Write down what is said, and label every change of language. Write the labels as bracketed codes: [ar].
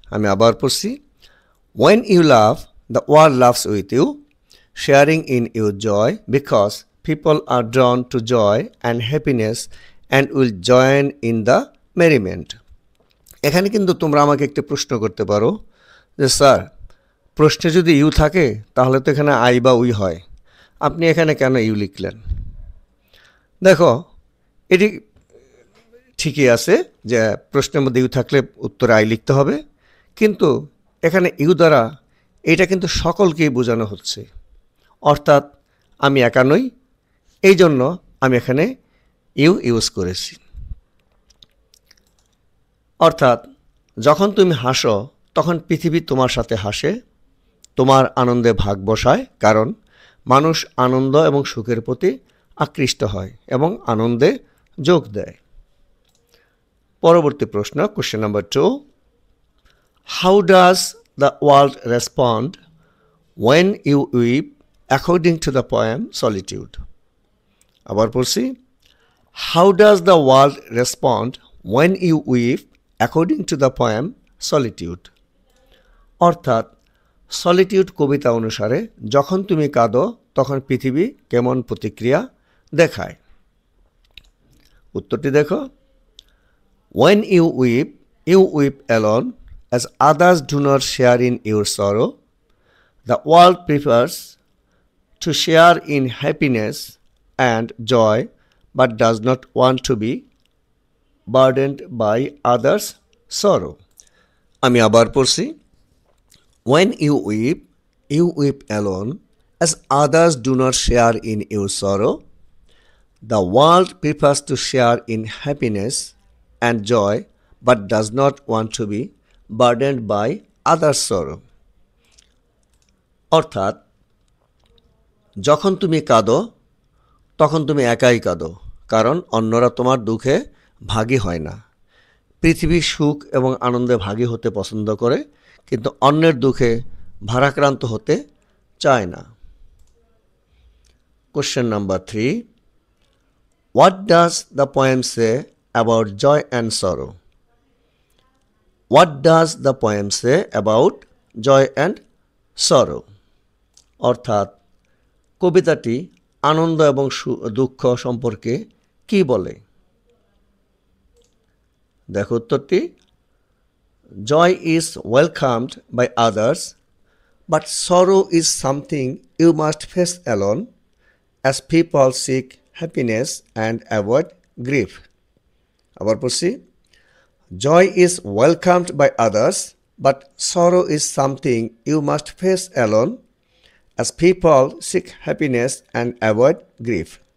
[bn] আমি আবার পড়ছি, [en] When you laugh, the world laughs with you, sharing in your joy because people are drawn to joy and happiness and will join in the merriment. [bn] এখানে কিন্তু তোমরা আমাকে একটি প্রশ্ন করতে পারো যে স্যার, প্রশ্নে যদি ইউ থাকে তাহলে তো এখানে আই বা উই হয়, আপনি এখানে কেন ইউ লিখলেন? দেখো, এটি ঠিকই আছে যে প্রশ্নের মধ্যে ইউ থাকলে উত্তরে আই লিখতে হবে, কিন্তু এখানে ইউ দ্বারা এটা কিন্তু সকলকেই বোঝানো হচ্ছে। অর্থাৎ আমি একা নই, এই জন্য আমি এখানে ইউ ইউজ করেছি। অর্থাৎ যখন তুমি হাসো তখন পৃথিবী তোমার সাথে হাসে, তোমার আনন্দে ভাগ বসায়, কারণ মানুষ আনন্দ এবং সুখের প্রতি আকৃষ্ট হয় এবং আনন্দে যোগ দেয়। পরবর্তী প্রশ্ন, question number 2. [en] How does the world respond when you weep according to the poem Solitude? [bn] আবার পড়ছি, [en] How does the world respond when you weep according to the poem Solitude? [bn] অর্থাৎ সলিটিউড কবিতা অনুসারে যখন তুমি কাঁদো তখন পৃথিবী কেমন প্রতিক্রিয়া দেখায়? উত্তরটি দেখো। [en] When you weep alone, as others do not share in your sorrow. The world prefers to share in happiness and joy, but does not want to be burdened by others' sorrow. [bn] আমি আবার পড়ছি, [en] When you weep alone, as others do not share in your sorrow. The world prefers to share in happiness and joy, but does not want to be burdened by others' sorrow. [bn] অর্থাৎ যখন তুমি কাঁদো তখন তুমি একাই কাঁদো, কারণ অন্যরা তোমার দুঃখে ভাগী হয় না। পৃথিবী সুখ এবং আনন্দে ভাগী হতে পছন্দ করে, কিন্তু অন্যের দুঃখে ভারাক্রান্ত হতে চায় না। [en] Question number 3. What does the poem say about joy and sorrow? What does the poem say about joy and sorrow? [bn] অর্থাৎ কবিতাটি আনন্দ এবং দুঃখ সম্পর্কে কি বলে? দেখো উত্তরটি, [en] Joy is welcomed by others, but sorrow is something you must face alone, as people seek happiness and avoid grief. [bn] আবার পড়ছি, [en] Joy is welcomed by others, but sorrow is something you must face alone, as people seek happiness and avoid grief.